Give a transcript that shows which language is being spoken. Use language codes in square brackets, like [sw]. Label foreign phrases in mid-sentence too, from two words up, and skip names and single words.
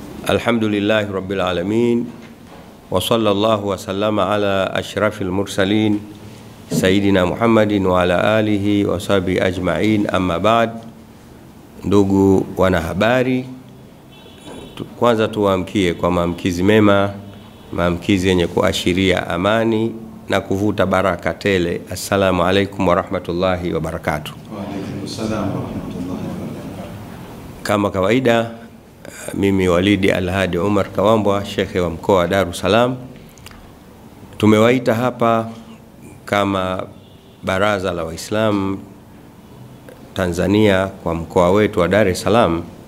[ar] الحمد لله رب العالمين وصلى الله وسلم على أشرف المرسلين سيدنا محمد وعلى آله وصحبه أجمعين، أما بعد. [sw] Ndugu wanahabari, kwanza tuwaamkie kwa maamkizi mema, maamkizi yenye kuashiria amani na kuvuta baraka tele. [ar] السلام عليكم ورحمة الله وبركاته. وعليكم السلام ورحمة الله وبركاته. [sw] Kama kawaida, mimi Walidi Al-Hadi Umar Kawambwa, shekhe wa mkoa wa Dar es Salaam, tumewaita hapa kama Baraza la Waislamu Tanzania kwa mkoa wetu wa Dar es Salaam